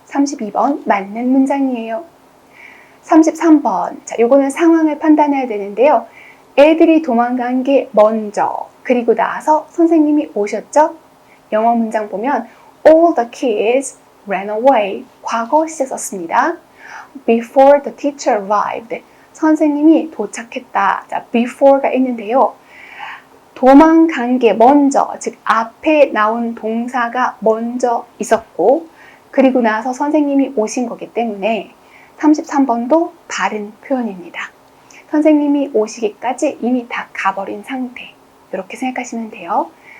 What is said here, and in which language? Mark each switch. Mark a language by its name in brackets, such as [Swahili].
[Korean] 32번 맞는 문장이에요. 33번 자, 요거는 상황을 판단해야 되는데요. 애들이 도망간 게 먼저 그리고 나서 선생님이 오셨죠? 영어 문장 보면 [English] all the kids ran away [Korean] 과거 시제 썼습니다. [English] before the teacher arrived [Korean] 선생님이 도착했다. 자, before가 있는데요. 도망간 게 먼저 즉 앞에 나온 동사가 먼저 있었고 그리고 나서 선생님이 오신 거기 때문에 33번도 바른 표현입니다. 선생님이 오시기까지 이미 다 가버린 상태 이렇게 생각하시면 돼요.